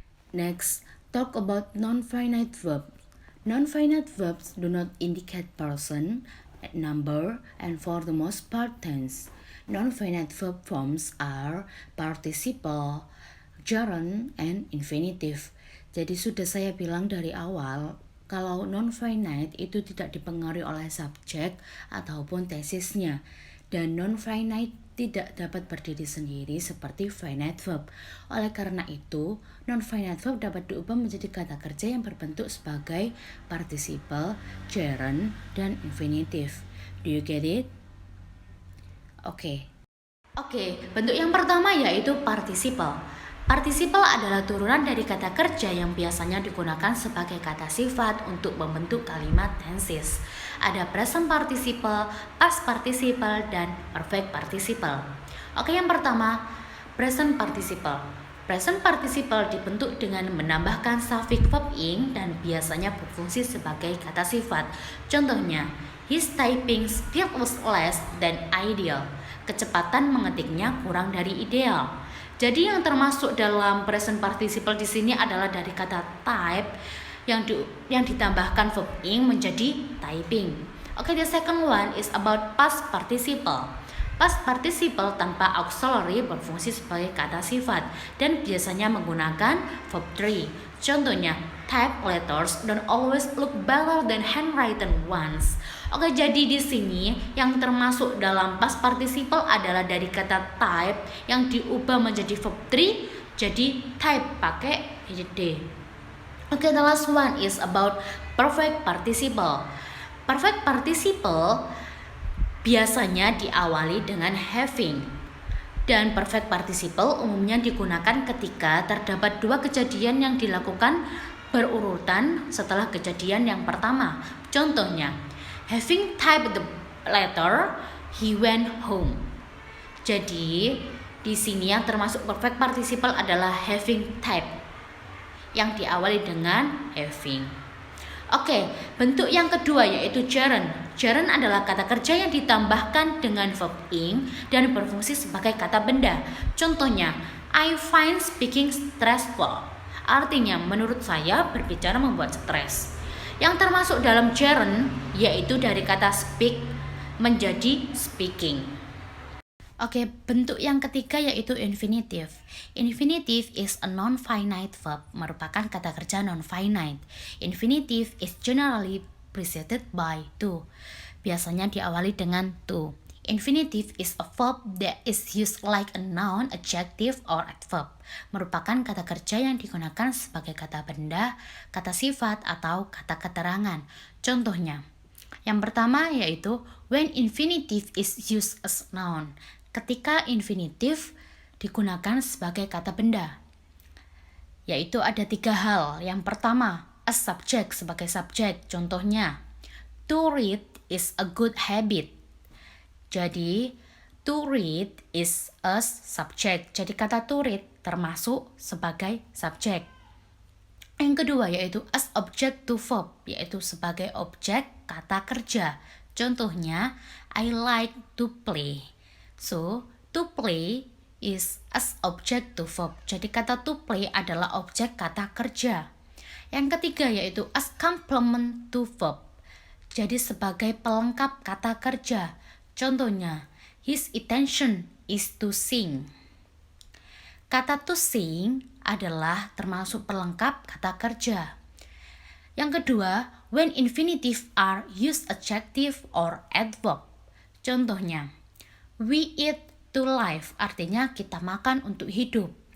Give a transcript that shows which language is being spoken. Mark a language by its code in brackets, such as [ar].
[en] Next, talk about non-finite verb. Non-finite verbs do not indicate person, number, and for the most part tense. Non-finite verb forms are participle, gerund, and infinitive. [id] Jadi sudah saya bilang dari awal, kalau non-finite itu tidak dipengaruhi oleh subjek ataupun tesisnya. Dan non-finite tidak dapat berdiri sendiri seperti finite verb. Oleh karena itu, non-finite verb dapat diubah menjadi kata kerja yang berbentuk sebagai participle, gerund, dan infinitive. [en] Do you get it? [id] Oke, bentuk yang pertama yaitu participle. Participle adalah turunan dari kata kerja yang biasanya digunakan sebagai kata sifat untuk membentuk kalimat tenses. Ada present participle, past participle, dan perfect participle. Oke, yang pertama, present participle. Present participle dibentuk dengan menambahkan suffix verb ing dan biasanya berfungsi sebagai kata sifat. [en] Contohnya, his typing speed was less than ideal. [id] Kecepatan mengetiknya kurang dari ideal. Jadi yang termasuk dalam present participle di sini adalah dari kata type yang ditambahkan verb ing menjadi typing. Oke, [en] the second one is about past participle. [id] Past participle tanpa auxiliary berfungsi sebagai kata sifat dan biasanya menggunakan verb 3. [en] Contohnya, type letters don't always look better than handwritten ones. [id] Oke, jadi di sini yang termasuk dalam past participle adalah dari kata type yang diubah menjadi verb 3, jadi type pakai d. [en] Oke, the last one is about perfect participle. [id] Perfect participle biasanya diawali dengan having. Dan perfect participle umumnya digunakan ketika terdapat dua kejadian yang dilakukan berurutan setelah kejadian yang pertama. [en] Contohnya, having typed the letter, he went home. [id] Jadi, di sini yang termasuk perfect participle adalah having typed yang diawali dengan having. Oke, bentuk yang kedua yaitu gerund. Gerund adalah kata kerja yang ditambahkan dengan verb ing dan berfungsi sebagai kata benda. [en] Contohnya, I find speaking stressful. [id] Artinya, menurut saya berbicara membuat stres. Yang termasuk dalam gerund yaitu dari kata speak menjadi speaking. Oke, bentuk yang ketiga yaitu infinitive. [en] Infinitive is a non-finite verb, [id] merupakan kata kerja non-finite. [en] Infinitive is generally preceded by to. [id] Biasanya diawali dengan to. [en] Infinitive is a verb that is used like a noun, adjective, or adverb. [id] Merupakan kata kerja yang digunakan sebagai kata benda, kata sifat, atau kata keterangan. Contohnya, yang pertama yaitu [en] when infinitive is used as noun. [id] Ketika infinitif digunakan sebagai kata benda, yaitu ada 3 hal. Yang pertama, a subject sebagai subjek. [en] Contohnya, to read is a good habit. Jadi, to read is a subject. [id] Jadi kata to read termasuk sebagai subjek. Yang kedua yaitu [en] as object to verb, [id] yaitu sebagai objek kata kerja. [en] Contohnya, I like to play. So, to play is as object to verb. [id] Jadi kata to play adalah objek kata kerja. Yang ketiga yaitu [en] as complement to verb. [id] Jadi sebagai pelengkap kata kerja. [en] Contohnya, his intention is to sing. [id] Kata to sing adalah termasuk pelengkap kata kerja. Yang kedua, [en] when infinitive are used adjective or adverb. [id] Contohnya, [en] we eat to live, [id] artinya kita makan untuk hidup.